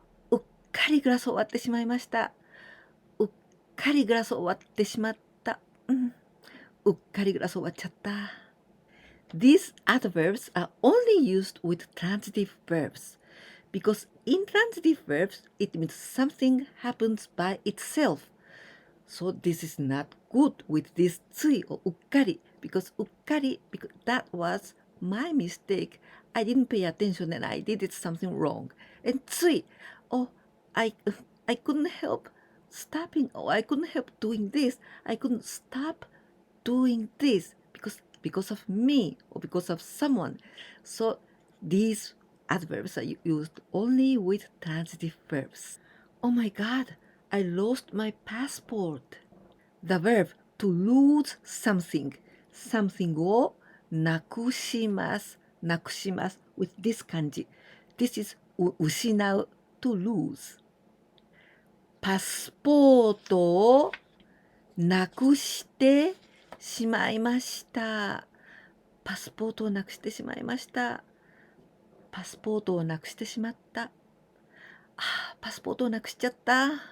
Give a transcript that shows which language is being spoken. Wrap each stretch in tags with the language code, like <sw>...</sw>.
<ja>うっかりグラスを割ってしまいました。うっかりグラスを割ってしまった。うっかりグラスを割っちゃった。</ja> <en>These adverbs are only used with transitive verbs because in transitive verbs it means something happens by itself. So this is not good with this つい or うっかり because うっかり because that was my mistake. I didn't pay attention and I did it something wrong. And つい oh I couldn't help stopping or I couldn't help doing this. I couldn't stop doing this because of me or because of someone. So these adverbs are used only with transitive verbs. Oh my god, I lost my passport. The verb to lose something, something</en> <ja>をなくします。</ja> <en>with this kanji. This is 失う to lose.</en> <ja>パスポートをなくしてしまいました。パスポートをなくしてしまいました。パスポートをなくしてしまった。パスポートをなくしちゃった。</ja>